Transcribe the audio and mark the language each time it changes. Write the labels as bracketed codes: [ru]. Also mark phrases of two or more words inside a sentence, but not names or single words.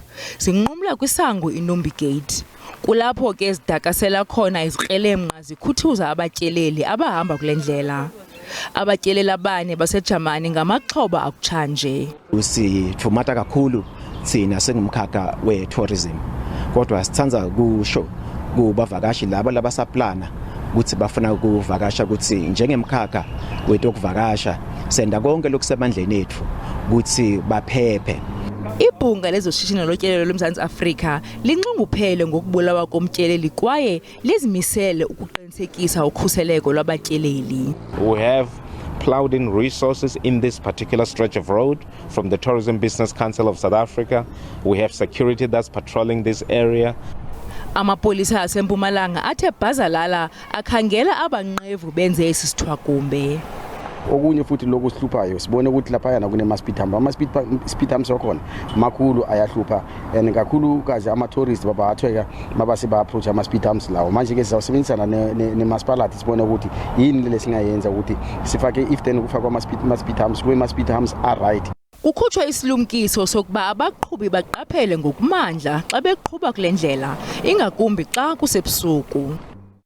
[xh] Zinqumla kwisango iNumbi Gate. Kulapho ke zidakasela khona izikrelemnqa zikhuthuza abatyeleli abahamba kule ndlela. Abatyeleli abane base-Jamani ngamaxhoba akutshanje. [zu] Sithumata kakhulu thina sengumkhakha we-tourism. Kodwa sithanza kusho kubavakashi labo labasaplana ukuthi bafuna ukuvakasha ukuthi njengemkhakha wethu okuvakasha senda konke lokusemandleni ethu ukuthi baphephe. [xh] Ibhunga lezoshishino lotyelelo loMzantsi Afrika linxunguphele ngokubulawa komtyeleli kwaye lizimisele ukuqinisekisa ukhuseleko lwabatyeleli. [en] We have plowed in resources in this particular stretch of road from the Tourism Business Council of South Africa. We have security that's patrolling this area. [xh] Amapolisa aseMpumalanga athe bhazalala akhangela abanqevu benze esi sithwakumbe. [zu] Okunye futhi lokho sihluphayo sibone ukuthi lapha yana kunema- [en] speed hump. [zu] Ama- [en] speed humps [zu] wakhona makhulu ayahlupha and kakhulu kazi ama-tourist babathweka mabase ba-approach ama- [en] speed humps [zu] lawo. Manje ke sizawusebenzisana nemasipalati sibone ukuthi yini lesingayenza ukuthi sifake [en] if then [zu] kufakwa ama- [en] speed humps [zu] kuma- [en] speed humps are right. [xh] Kukhutshwa isilumkiso sokuba abaqhubi baqaphele ngokumandla xa beqhuba kule ndlela, ingakumbi xa kusebusuku.